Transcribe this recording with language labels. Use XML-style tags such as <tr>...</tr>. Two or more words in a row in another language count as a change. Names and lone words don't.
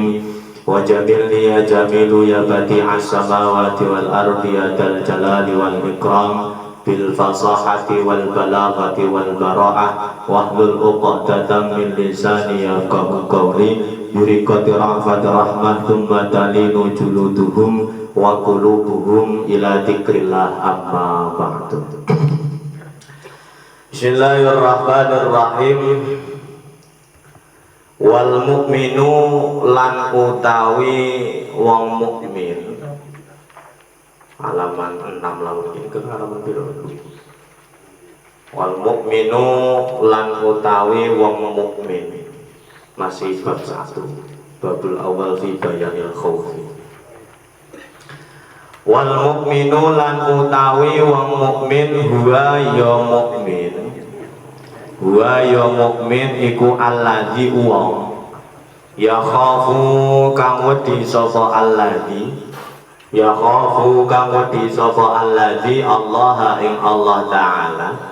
<ar>وجملني يا جميل يا بديع السماوات والأرض يا ذا الجلال والإكرام بالفصاحة والبلاغة والبراءة واحلل عقدة من لساني يفقهوا قولي بركة رأفة رحمة ثم تلين جلودهم وقلوبهم إلى ذكر الله أما بعد. بسم الله الرحمن الرحيم. والمؤمن</ar> <jv>lan utawi wong mukmin. Halaman 6 lawan ini ke halaman piro?</jv> <ar>والمؤمن</ar> <jv>lan utawi wong mukmin. Masih bab 1.</jv> <ar>باب الأول في بيان الخوف. والمؤمن</ar> <jv>lan utawi wong mukmin huwa ya mukmin iku alladzi wong</jv> <ar>يخاف</ar> <jv>kang wedi sapa</jv> <ar>الذي يخاف</ar> <jv>kang wedi sapa alladzi Allah ing</jv> <ar>الله تعالى</ar>